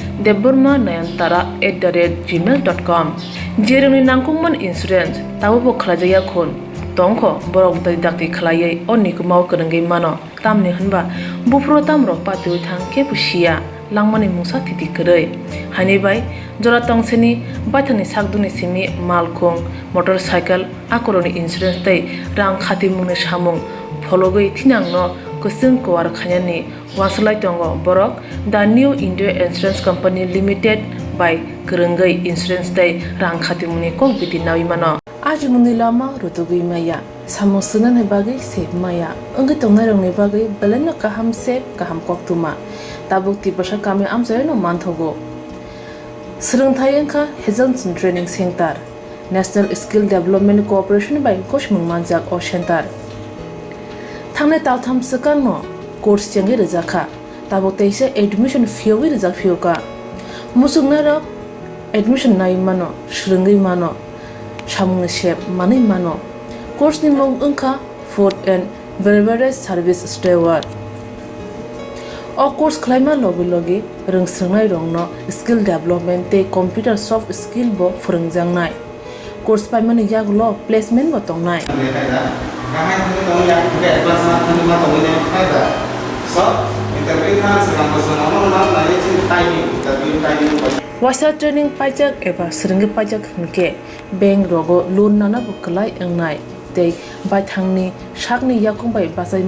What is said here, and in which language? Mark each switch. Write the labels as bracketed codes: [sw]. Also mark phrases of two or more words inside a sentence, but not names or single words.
[trp] debormanayantara@gmail.com jeroni nangkungman insurance tabubo khlajaya khon tongkho borok dai dakti khlaiei onikumau kurungai mano tamni hanba bufro tamro patu thangke pusia langmani musa thiti korei hani bai jora tongseni bathani sakduni simi malkhong motorcycle akoroni insurance tai rang khatimuni samung phologoi thinangno kusung kwar khanyani waslai tongo borok The New India Insurance Company Limited by kurungai insurance tai rang khatimuni kokbiti nawi mano ajungni lama rutugui maya samusunan bagai sep maya anggi tongnai rongni bagai beleno kaham sep kaham koktuma tabuk tibasa kami amjayno manthogo srungthai engkha Hazelton Training Center National Skill Development Corporation by Koshmung Manjak o Center thangne taltham sakangno course chengi rejakha tabuk teise [en] admission fee [trp] wi rejak fioka musungna rok admission nai mano srungai mano samung shep mani mano course ni mong ungkha [en] food and beverage service steward [trp] o course khlaima logi logi rungsrungnai rongno [en] skill development [trp] te [en] computer soft skill [trp] bo phurungjangnai course paimani yaglo placement bo tongnai Wasa training pajak eba seringi pajak hingke bank rogo loan nana bukalai engnai tei baithangni sakni yakung bai basai